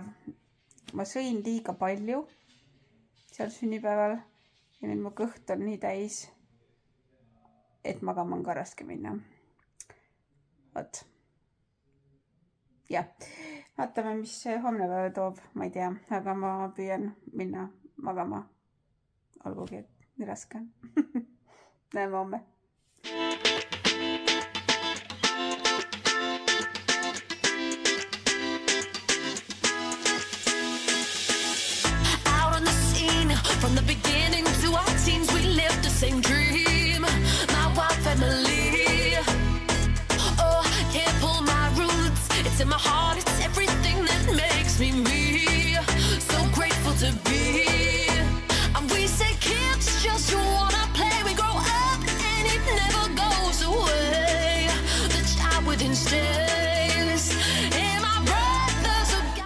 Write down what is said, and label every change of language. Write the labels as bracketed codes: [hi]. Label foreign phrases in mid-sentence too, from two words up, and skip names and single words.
[et] Ma sõin liiga palju seal sünnipäeval ja nüüd mu kõht on nii täis, et magama on ka raske minna. Vot. Jah, vaatame, mis homne päev toob, ma ei tea, aga ma püüan minna magama. Olgugi, et nii raske. Näeme homme. [en] out on the scene. From the beginning to our teens, we lived the same dream. My wild family. Oh, can't pull my roots. It's in my heart, it's everything that makes me me. So grateful to be. And we say kids just wanna play. We grow up and it never goes away. The child within stays. And my brothers are